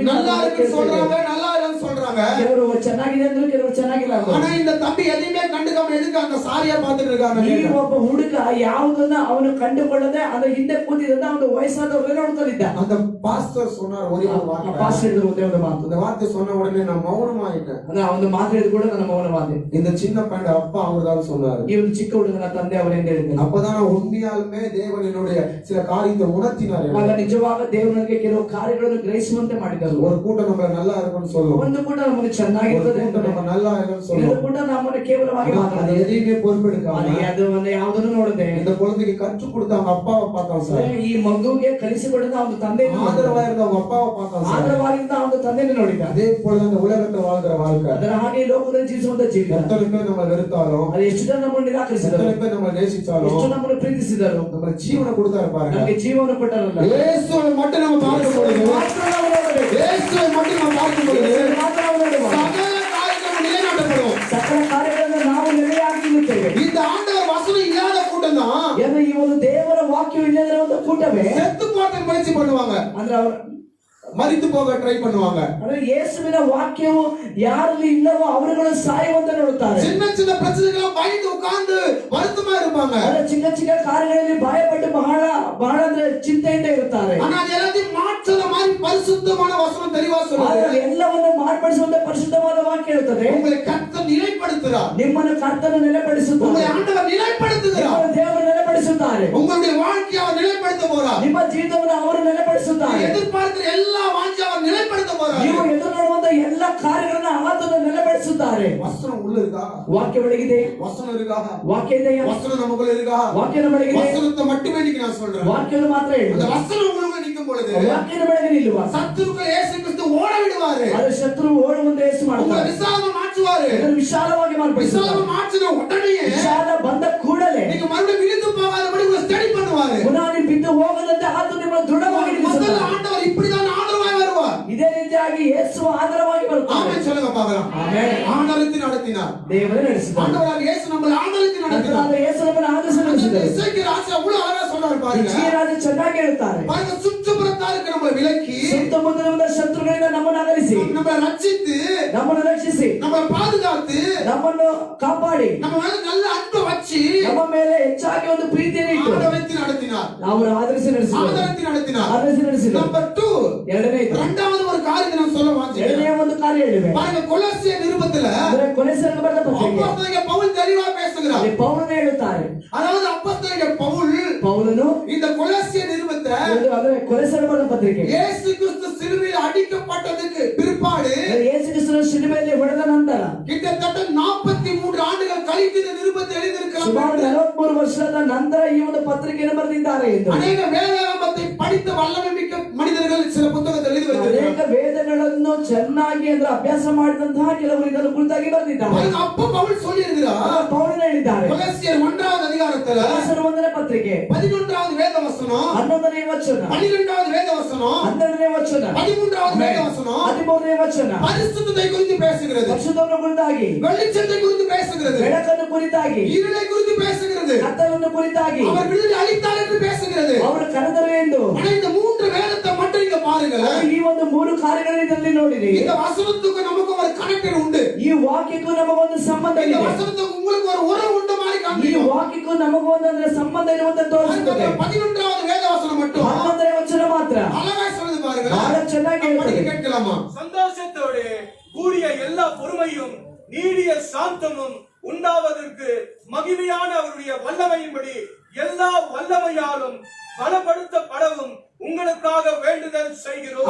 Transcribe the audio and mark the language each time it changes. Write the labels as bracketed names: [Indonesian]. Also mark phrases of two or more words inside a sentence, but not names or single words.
[Tamil] நல்லா இருக்குன்னு சொல்றாங்க, நல்லா இல்லைன்னு சொல்றாங்க. [Kannada] ಕೆಲವರು ಚೆನ್ನಾಗಿದೆ ಅಂದ್ರೆ ಕೆಲವರು ಚೆನ್ನಾಗಿಲ್ಲ ಅಂದ್ರು. [Tamil] ஆனா இந்த தம்பி எதையுமே கண்டுக்காம எதுக்கு அந்த சாரியா பார்த்துட்டு இருக்காங்க. [Kannada] ಈ ಒಬ್ಬ ಹುಡುಗ ಯಾವುದನ್ನ ಅವನು ಕಂಡುಕೊಳ್ಳದೆ ಅದ್ರ ಹಿಂದೆ ಕೂತಿದ್ದ ಒಂದು ವಯಸ್ಸಾದವ್ರನ್ನ ನೋಡ್ತಲಿದ್ದ. [Tamil] அந்த பாஸ்டர் சொன்னார் ஒரே ஒரு வார்த்தை. [Kannada] ಪಾಸ್ಟರ್ ಹೇಳಿದ್ರು ಒಂದೇ ಒಂದು ಮಾತು. [Tamil] அந்த வார்த்தை சொன்ன உடனே நான் மௌனமாயிட்டேன். [Kannada] ಅಂದ್ರೆ ಆ ಒಂದು ಮಾತು ಹೇಳಿದ್ರು ಕೂಡ ನನ್ನ ಮೌನವಾದೆ. [Tamil] இந்த சின்ன பையன் அப்பா அவர்தான் சொன்னாரு. [Kannada] ಈ ಒಂದು ಚಿಕ್ಕ ಹುಡುಗನ ತಂದೆ ಅವರೆಂದು ಹೇಳಿದ್ರು. [Tamil] அப்பதான் உண்மையாலுமே தேவன் என்னுடைய சில காரியத்தை உணர்த்தினார். [Kannada] ಆಗ ನಿಜವಾಗ ದೇವರಿಗೆ ಕೆಲವು ಕಾರ್ಯಗಳನ್ನು ಗ್ರಹಿಸುವಂತೆ ಮಾಡಿದರು. [Tamil] ஒரு கூட்டம் நம்ம நல்லா இருக்கும்னு சொல்லுவோம், [Kannada] ಒಂದು ಕೂಡ ನಮಗೆ ಚೆನ್ನಾಗಿರ್ತದೆ ಅಂತ [Tamil] நம்ம நல்லா இருக்கும்னு [Kannada] ಇದು [Tamil] சொல்லுவோம். [Kannada] ಕೂಡ ನಮ್ಮನ್ನು ಕೇವಲವಾಗಿ [Tamil] அது [Kannada] ಮಾತಾಡೋದು. [Tamil] எதையுமே பொறுப்பெடுக்காம [Kannada] ಅದು ಒಂದು ಯಾವುದನ್ನು ನೋಡದೆ [Tamil] இந்த குழந்தைக்கு கற்றுக் கொடுத்த அவங்க அப்பாவை பார்த்தோம் சார். [Kannada] ಈ ಮಗುವಿಗೆ ಕಲಿಸಿಕೊಡದ ಒಂದು ತಂದೆ [Tamil] ஆதரவா இருந்த அவங்க அப்பாவை பார்த்தோம் சார். [Kannada] ಆದರವಾಗಿದ್ದ ಒಂದು ತಂದೆಯನ್ನು ನೋಡಿದ. [Tamil] அதே போல அந்த உலகத்தை வாழ்கிற வாழ்க்கை, [Kannada] ಅದರ ಹಾಗೆ ಲೋಕದಲ್ಲಿ ಜೀವಿಸುವಂತ ಜೀವಿತ. [Tamil] எத்தனை பேர் நம்ம வெறுத்தாலும், [Kannada] ಅದು ಎಷ್ಟು ಜನ ನಮ್ಮನ್ನು ನಿರಾಕರಿಸಿದರು, [Tamil] எத்தனை பேர் நம்ம நேசிச்சாலும், [Kannada] ಎಷ್ಟು ನಮ್ಮನ್ನು ಪ್ರೀತಿಸಿದರು, [Tamil] நம்ம ஜீவனை கொடுத்தாரு பாருங்க. [Kannada] ನಮಗೆ ಜೀವನ ಕೊಟ್ಟರಲ್ಲ. [Tamil] இயேசுவை மட்டும் நம்ம பார்க்கும் பொழுது, [Kannada] ಮಾತ್ರ ನಾವು ನೋಡಬೇಕು. [Tamil] இயேசுவை மட்டும் நம்ம பார்க்கும் பொழுது [Kannada] ಮಾತ್ರ ನಾವು ನೋಡಬೇಕು. [Tamil] சகல காரியங்களும் நிலைநாட்டப்படும். [Kannada] ಸಕಲ ಕಾರ್ಯಗಳನ್ನು ನಾವು ನೆಲೆಯಾಗಿ ನಿಲ್ಲುತ್ತೇವೆ. [Tamil] இந்த ஆண்டவர் வசனம் இல்லாத கூட்டம் தான் [Kannada] ಏನು ಈ ಒಂದು ದೇವರ ವಾಕ್ಯವು ಇಲ್ಲದಿರುವ ಒಂದು ಕೂಟವೇ [Tamil] செத்து போட்ட முயற்சி பண்ணுவாங்க, [Kannada] ಅಂದ್ರೆ ಅವರು [Tamil] மரித்து போக ட்ரை பண்ணுவாங்க. [Kannada] ಅಂದ್ರೆ ಯೇಸುವಿನ ವಾಕ್ಯವು ಯಾರಲ್ಲಿ ಇಲ್ಲವೋ ಅವರುಗಳು ಸಾಯುವಂತೆ ನೋಡುತ್ತಾರೆ. [Tamil] சின்ன சின்ன பிரச்சனைகளை பயந்து உட்கார்ந்து வருத்தமா இருப்பாங்க. [Kannada] ಅಂದ್ರೆ ಚಿಕ್ಕ ಚಿಕ್ಕ ಕಾರ್ಯಗಳಲ್ಲಿ ಭಯಪಟ್ಟು ಬಹಳ ಬಹಳ ಅಂದ್ರೆ ಚಿಂತೆಯಿಂದ ಇರುತ್ತಾರೆ. [Tamil] ஆனா அது எல்லாத்தையும் மாற்றுற மாதிரி பரிசுத்தமான வசனம் தெளிவா சொல்லுது. [Kannada] ಆದರೆ ಎಲ್ಲವನ್ನು ಮಾರ್ಪಡಿಸುವಂತ ಪರಿಶುದ್ಧವಾದ ವಾಕ್ಯ ಇರುತ್ತದೆ. [Tamil] உங்களை கர்த்தர் நிலைப்படுத்துகிறார், [Kannada] ನಿಮ್ಮನ್ನು ಕರ್ತನು ನೆಲೆಪಡಿಸುತ್ತಾನೆ. [Tamil] உங்களை ஆண்டவர் நிலைப்படுத்துகிறார், [Kannada] ನಿಮ್ಮನ್ನು ದೇವರು ನೆಲೆಪಡಿಸುತ್ತಾರೆ. [Tamil] உங்களுடைய வாழ்க்கையை அவர் நிலைப்படுத்த போறார். [Kannada] ನಿಮ್ಮ ಜೀವಿತವನ್ನು ಅವರು ನೆಲೆಪಡಿಸುತ್ತಾರೆ. [Tamil] எதிர்பார்க்கிற எல்லா வாஞ்சை அவர் நிலைப்படுத்த போறார். [Kannada] ನೀವು ಎದುರು ನೋಡುವಂತ ಎಲ್ಲ ಕಾರ್ಯಗಳನ್ನ ಆತನು ನೆಲೆಪಡಿಸುತ್ತಾರೆ. [Tamil] வசனம் உள்ள இருக்கா? [Kannada] ವಾಕ್ಯ ಒಳಗಿದೆ. [Tamil] வசனம் இருக்கா? [Kannada] ವಾಕ್ಯ ಇದೆಯಾ? [Tamil] வசனம் நமக்குள்ள இருக்கா? [Kannada] ವಾಕ್ಯ ನಮ್ಮೊಳಗಿದೆ. [Tamil] வசனத்தை மட்டுமே இன்னைக்கு நான் சொல்றேன். [Kannada] ವಾಕ್ಯವನ್ನು ಮಾತ್ರ ಹೇಳು. [Tamil] அந்த வசனம் உங்களுக்கு நிற்கும் பொழுது [Kannada] ವಾಕ್ಯದ ಬೆಳಗ್ಗೆ ನಿಲ್ಲುವ. [Tamil] சத்துருக்கள் இயேசு கிறிஸ்து ஓட விடுவாரு. [Kannada] ಅದು ಶತ್ರು ಓಡುವಂತೆ ಯೇಸು [Tamil] உங்களை [Kannada] ಮಾಡುತ್ತಾರೆ. [Tamil] விசாலமா மாற்றுவாரு. [Kannada] ಅದನ್ನು ವಿಶಾಲವಾಗಿ ಮಾರ್ಪಡಿಸುತ್ತಾರೆ. [Tamil] விசாலமா மாற்றின உடனே [Kannada] ವಿಶಾಲ ಬಂದ ಕೂಡಲೇ [Tamil] நீங்க மறுபடியும் விழுந்து போகாதபடி உங்களை ஸ்டடி பண்ணுவாரு. [Kannada] ಪುನಃ ನೀವು ಬಿದ್ದು ಹೋಗದಂತೆ ಆತನು ನಿಮ್ಮನ್ನು ದೃಢವಾಗಿ [Tamil] முதல்ல [Kannada] ನಿಲ್ಲಿಸುತ್ತಾನೆ. [Tamil] ஆண்டவர் இப்படிதான் ஆதரவாய் வருவார். [Kannada] ಇದೇ ರೀತಿ ರೀತಿಯಾಗಿ ಯೇಸು ಆಧಾರವಾಗಿ ಬರುತ್ತಾರೆ. [Tamil] ஆமென் சொல்லுங்க பார்க்கலாம். [Kannada] ಆಮೆನ್. [Tamil] ஆதரித்து நடத்தினார். [Kannada] ದೇವರೇ ನಡೆಸಿದ್ದಾರೆ. [Tamil] ஆண்டவராகிய இயேசு நம்மை ஆதரித்து நடத்தினார். [Kannada] ಕರ್ತನಾದ ಯೇಸು ನಮ್ಮನ್ನು ಆಧರಿಸಿ ನಡೆಸಿದ್ದಾರೆ. [Tamil] இசைக்கு ராஜா அவ்வளவு அழகா சொல்றாரு பாருங்க. [Kannada] ಜೀರಾಜ ಚೆನ್ನಾಗಿ ಹೇಳ್ತಾರೆ. [Tamil] பாருங்க சுற்றுப்புறத்தாருக்கு நம்மளை விலக்கி [Kannada] ಸುತ್ತಮುತ್ತಲಿನ ಶತ್ರುಗಳಿಂದ ನಮ್ಮನ್ನು ಅಗಲಿಸಿ [Tamil] நம்மளை ரட்சித்து [Kannada] ನಮ್ಮನ್ನು ರಕ್ಷಿಸಿ [Tamil] நம்மளை பாதுகாத்து [Kannada] ನಮ್ಮನ್ನು ಕಾಪಾಡಿ [Tamil] நம்ம மேல நல்ல அன்பை வச்சு [Kannada] ನಮ್ಮ ಮೇಲೆ ಹೆಚ್ಚಾಗಿ ಒಂದು ಪ್ರೀತಿಯನ್ನು ಇಟ್ಟು [Tamil] ஆதரித்து நடத்தினார். [Kannada] ಅವರು ಆಧರಿಸಿ ನಡೆಸಿದ್ದಾರೆ. [Tamil] ஆதரித்து நடத்தினார். [Kannada] ಆಧರಿಸಿ ನಡೆಸಿದ್ದಾರೆ. [Tamil] நம்பர் 2 [Kannada] ಎರಡನೇ ಇದು. [Tamil] இரண்டாவது ஒரு காரியத்தை நான் சொல்ல வாஞ்சிக்கிறேன். [Kannada] ಎರಡನೇ ಒಂದು ಕಾರ್ಯ ಹೇಳಿವೆ. [Tamil] பாருங்க கொலோசிய நிருபத்துல [Kannada] ಅಂದ್ರೆ ಕೊಲೆಸರಿಗೆ ಬರೆದ ಪತ್ರಿಕೆ [Tamil] அப்போஸ்தலனாகிய பவுல் தெளிவா பேசுகிறார். [Kannada] ಅಲ್ಲಿ ಪೌಲನೇ ಹೇಳುತ್ತಾರೆ. [Tamil] அதாவது அப்போஸ்தலனாகிய பவுல் [Kannada] ಪೌಲನು [Tamil] இந்த கொலோசிய நிருபத்தை [Kannada] ಅಂದ್ರೆ ಕೊಲೆಸರಿಗೆ ಬರೆದ ಪತ್ರಿಕೆ [Tamil] இயேசு கிறிஸ்து சிலுவையில் அடிக்கப்பட்டதுக்கு பிற்பாடு [Kannada] ಯೇಸು ಕ್ರಿಸ್ತನ ಶಿಲುಬೆಯಲ್ಲಿ ಹೊಡೆದ ನಂತರ [Tamil] கிட்டத்தட்ட 43 ஆண்டுகள் கழித்து இந்த நிருபத்தை [Kannada] ಸುಮಾರು [Tamil] எழுதியிருக்கிறார். [Kannada] 43 ವರ್ಷದ ನಂತರ ಈ ಒಂದು ಪತ್ರಿಕೆಯನ್ನು ಬರೆದಿದ್ದಾರೆ ಎಂದು [Tamil] அநேக வேதாகமத்தை படித்த வல்லமை மிக்க மனிதர்கள் சில புத்தகத்தை எழுதி [Kannada] ಅನೇಕ [Tamil] வைத்திருக்கிறார்கள். [Kannada] ವೇದಗಳನ್ನು ಚೆನ್ನಾಗಿ ಅಂದ್ರೆ ಅಭ್ಯಾಸ ಮಾಡಿದಂತಹ ಕೆಲವರು ಇದನ್ನು ಕುರಿತಾಗಿ ಬರೆದಿದ್ದಾರೆ. [Tamil] பாருங்க, அப்ப பவுல் சொல்லி இருக்கிறார். [Kannada] ಪೌಲನೇ ಹೇಳಿದ್ದಾರೆ. [Tamil] கொலோசியர் 1வது அதிகாரத்துல [Kannada] ಕೊಲೆಸರ 1ನೇ ಪತ್ರಿಕೆ [Tamil] 11வது வேத வசனம், [Kannada] 11ನೇ ವಚನ [Tamil] 12வது வேத வசனம், [Kannada] 12ನೇ ವಚನ [Tamil] 13வது வேத வசனம் [Kannada] 13ನೇ ವಚನ [Tamil] பரிசுத்தத்தை குறித்து பேசுகிறது. [Kannada] ಪರಿಶುದ್ಧವನ್ನು ಕುರಿತಾಗಿ, [Tamil] வெளிச்சத்தை குறித்து பேசுகிறது. [Kannada] ಬೆಳಕನ್ನು ಕುರಿತಾಗಿ, [Tamil] இருளை குறித்து பேசுகிறது. [Kannada] ಕತ್ತಲನ್ನು ಕುರಿತಾಗಿ, [Tamil] அவர் விடுதலை அளித்தார் என்று பேசுகிறது. [Kannada] ಅವರು ಕರೆದರು ಎಂದು. [Tamil] ஆனா இந்த 3 வேதத்தை மட்டும் இங்க பாருங்களேன். [Kannada] ಈ ಒಂದು 3 ಕಾರ್ಯಗಳನ್ನು ಇದರಲ್ಲಿ ನೋಡಿರಿ. [Tamil] இந்த வசனத்துக்கு நமக்கு ஒரு கனெக்ஷன் உண்டு. [Kannada] ಈ ವಾಕ್ಯಕ್ಕೂ ನಮಗೊಂದು ಸಂಬಂಧ [Tamil] இந்த [Kannada] ಇದೆ. [Tamil] வசனத்துக்கு உங்களுக்கு ஒரு உறவு உண்டு மாதிரி [Kannada] ಈ [Tamil] காண்பிக்கும். [Kannada] ವಾಕ್ಯಕ್ಕೂ ನಮಗೊಂದು ಅಂದ್ರೆ ಸಂಬಂಧ ಇರುವಂತ ತೋರಿಸುತ್ತದೆ. [Tamil] 11வது வேத வசனம் மட்டும் [Kannada] 11ನೇ ವಚನ ಮಾತ್ರ [Tamil] அழகா சொல்லுது [Kannada] ಬಹಳ [Tamil] பாருங்களேன். [Kannada] ಚೆನ್ನಾಗಿ [Tamil] படிக்க [Kannada] ಹೇಳ್ತದೆ. [Tamil] கேட்கலாமா? சந்தோஷத்தோடு கூடிய எல்லா பொறுமையும் நீடிய சாந்தமும் உண்டாவதற்கு மகிமையான அவருடைய வல்லமையின்படி எல்லா வல்லமையாலும் பலப்படுத்தப்படவும் உங்களுக்காக வேண்டுதல் செய்கிறோம்.